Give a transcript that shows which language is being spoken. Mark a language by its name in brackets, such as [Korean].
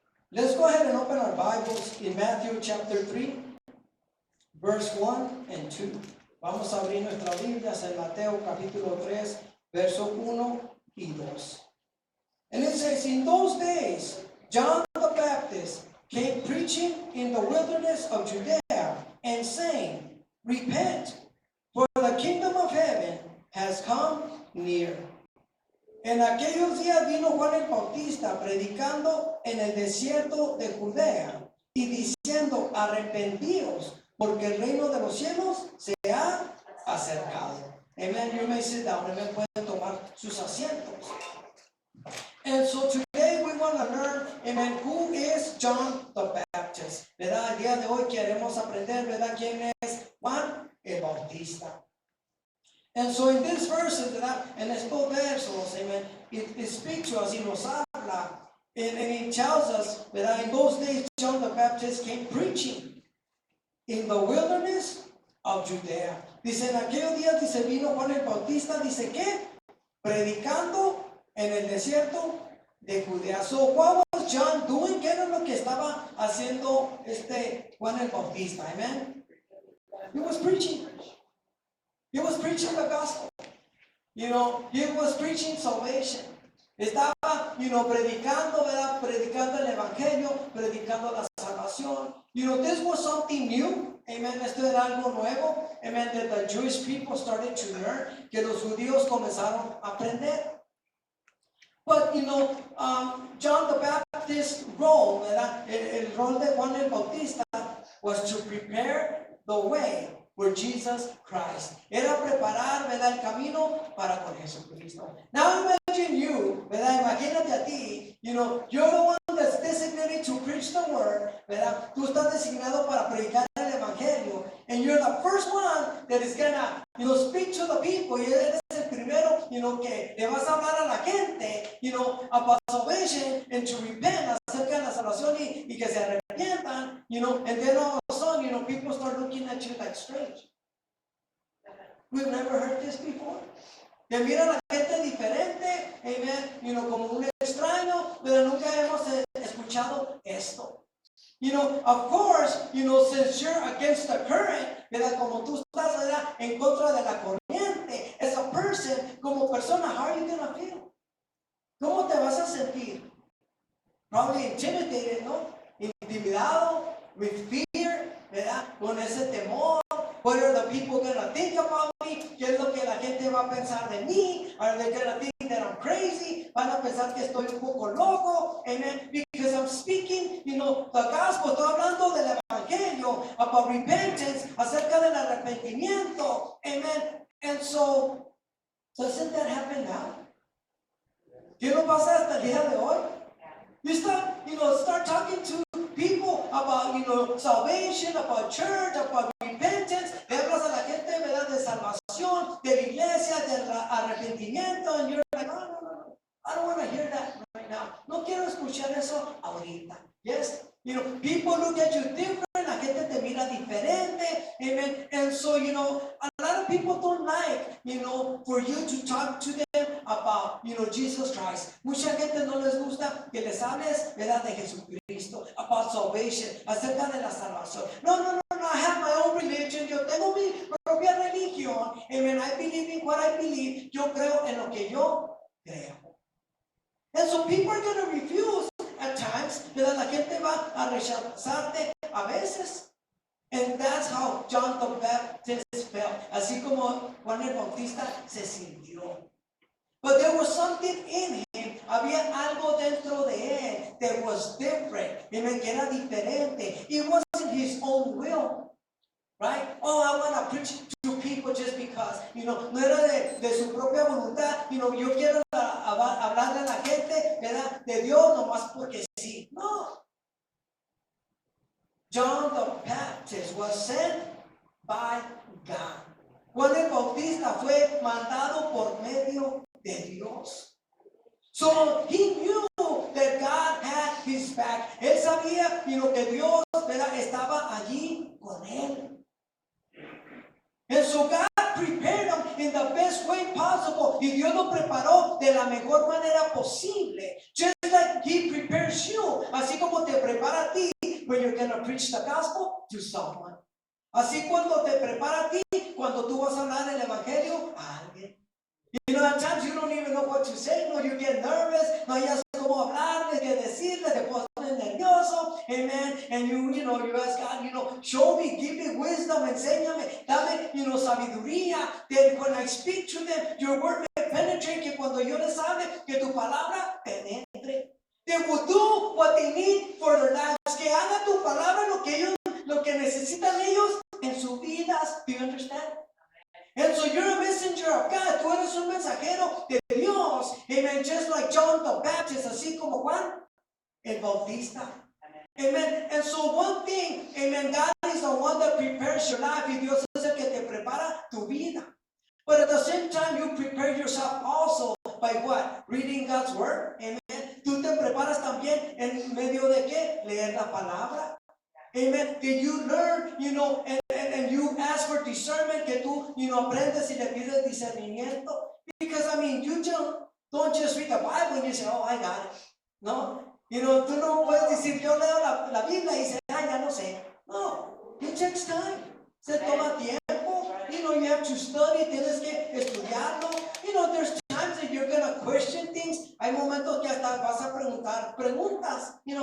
[English] Let's go ahead and open our Bibles in Matthew chapter 3, verse 1 and 2. [Spanish] Vamos a abrir nuestras Biblias en Mateo capítulo 3, verso 1 y 2. [English] And it says, in those days, John the Baptist came preaching in the wilderness of Judea and saying, repent, for the kingdom of heaven has come near. [Spanish] En aquellos días vino Juan el Bautista predicando en el desierto de Judea y diciendo, arrepentíos, porque el reino de los cielos se ha acercado. Amen. [English] You may sit down. [Spanish] Amen. Pueden tomar sus asientos. [English] And so today we want to learn, amen, who is John the Baptist. [Spanish] ¿Verdad? El día de hoy queremos aprender, ¿verdad? ¿Quién es Juan el Bautista? [English] And so in this verses, ¿verdad? [Spanish] En estos versos, [English] amen, it speaks to us [Spanish] y nos habla, [English] and it tells us, ¿verdad? In those days, John the Baptist came preaching in the wilderness of Judea. [Spanish] Dice, en aquellos días, dice, vino Juan el Bautista, dice, ¿qué? Predicando en el desierto de Judea. [English] So what was John doing? [Spanish] ¿Qué era lo que estaba haciendo Juan el Bautista? [English] Amen. He was preaching. He was preaching the gospel. He was preaching salvation. [Spanish] Estaba, predicando, ¿verdad? Predicando el evangelio, predicando la salvación. [English] This was something new. Amen. [Spanish] Esto era algo nuevo. [English] Amen. That the Jewish people started to learn. [Spanish] Que los judíos comenzaron a aprender. [English] But, John the Baptist's role, [Spanish] ¿verdad? El rol de Juan el Bautista [English] was to prepare the way for Jesus Christ. [Spanish] Era preparar, ¿verdad? El camino para con Jesucristo. [English] Now imagine you, ¿verdad? [Spanish] Imagínate a ti, [English] you're the one that's designated to preach the word, ¿verdad? [Spanish] Tú estás designado para predicar el evangelio, [English] and you're the first one that is gonna, speak to the people. [Spanish] Y eres el primero, que le vas a hablar a la gente, [English] about salvation and to repent, [Spanish] acerca de la salvación y que se arrepientan, [English] and then all of a sudden, people start looking at you like strange. We've never heard this before. [Spanish] Que miran a la gente diferente, amen, como un extraño, pero nunca hemos escuchado esto. [English] Of course, since you're against the current, ¿verdad? [Spanish] Como tú estás, ¿verdad? En contra de la corriente, [English] as a person, [Spanish] como persona, [English] how are you going to feel? [Spanish] ¿Cómo te vas a sentir? [English] Probably intimidated, ¿no? [Spanish] Intimidado, [English] with fear, ¿verdad? [Spanish] Con ese temor. [English] What are the people going to think about me? [Spanish] ¿Qué es lo que la gente va a pensar de mí? [English] Are they going to think that I'm crazy? [Spanish] ¿Van a pensar que estoy un poco loco? [English] Amen. Because I'm speaking, the gospel. [Spanish] Estoy hablando del evangelio, [English] about repentance, [Spanish] acerca del arrepentimiento. [English] Amen. And so, doesn't that happen now? [Spanish] ¿Qué no pasa hasta el día de hoy? [English] You start talking to people about, salvation, about church, about repentance. [Spanish] Le hablas a la gente, ¿verdad? De salvación, de la iglesia, del arrepentimiento. [English] And you're like, no. I don't want to hear that right now. [Spanish] No quiero escuchar eso ahorita. [English] Yes? People look at you different. [Spanish] La gente te mira diferente. [English] Amen. And so, a lot of people don't like, for you to talk to them about, Jesus Christ. [Spanish] Mucha gente no les gusta que les hables, ¿verdad? De Jesucristo. [English] About salvation. [Spanish] Acerca de la salvación. No. [English] I have my own religion. [Spanish] Yo tengo mi propia religión. [English] Amen. I believe in what I believe. [Spanish] Yo creo en lo que yo creo. [English] And so people are going to refuse at times, ¿verdad? [Spanish] La gente va a rechazarte a veces. [English] And that's how John the Baptist felt. [Spanish] Así como Juan el Bautista se sintió. [English] But there was something in him. [Spanish] Había algo dentro de él that was different. Que era diferente. [English] It wasn't his own will. Right? Oh, I want to preach to people just because. [Spanish] No era de su propia voluntad. Yo quiero hablarle a la gente, ¿verdad? De Dios nomás porque sí. No. [English] John the Baptist was sent by God. [Spanish] Juan el Bautista fue mandado por medio de Dios. [English] So he knew that God had his back. [Spanish] Él sabía que Dios, ¿verdad? Estaba allí con él. [English] And so God prepared him in the best way possible. [Spanish] Y Dios lo preparó de la mejor manera posible. [English] Just like He prepares you. [Spanish] Así como te prepara a ti [English] when you're going to preach the gospel to someone. [Spanish] Así cuando te prepara a ti, cuando tú vas a hablar el evangelio a alguien. [English] You know, at times you don't even know what to say. No, you get nervous. [Spanish] No hayas cómo hablarle, qué decirle, te pones nervioso. [English] Amen. And you ask God, show me, give me wisdom, [Spanish] enséñame, dame, sabiduría. [English] Then when I speak to them, your word may penetrate. [Spanish] Que cuando yo les hable, que tu palabra penetre. [English] They will do what they need for their lives. [Spanish] Que haga tu palabra lo que necesitan ellos en sus vidas. [English] Do you understand? And so you're a messenger of God. [Spanish] Tú eres un mensajero de Dios. Amen. [English] Just like John the Baptist, [Spanish] así como Juan el Bautista. [English] Amen. And so one thing, amen, God is the one that prepares your life. [Spanish] Y Dios es el que te prepara tu vida. [English] But at the same time, you prepare yourself also by what? Reading God's word. Amen. [Spanish] Tú te preparas también en medio de qué? Leer la palabra. Amen. [English] Did you learn, and you ask for discernment, [Spanish] que tú, aprendes y le pides discernimiento? [English] Because, you don't just read the Bible and you say, oh, I got it. No. [Spanish] Tú no puedes decir, yo leo la Biblia y dices, ya no sé. [English] No. It takes time. [Spanish] Se toma tiempo. [English] You have to study, [Spanish] tienes que estudiarlo. [English] There's times that you're going to question things. [Spanish] Hay momentos que hasta vas a preguntar preguntas.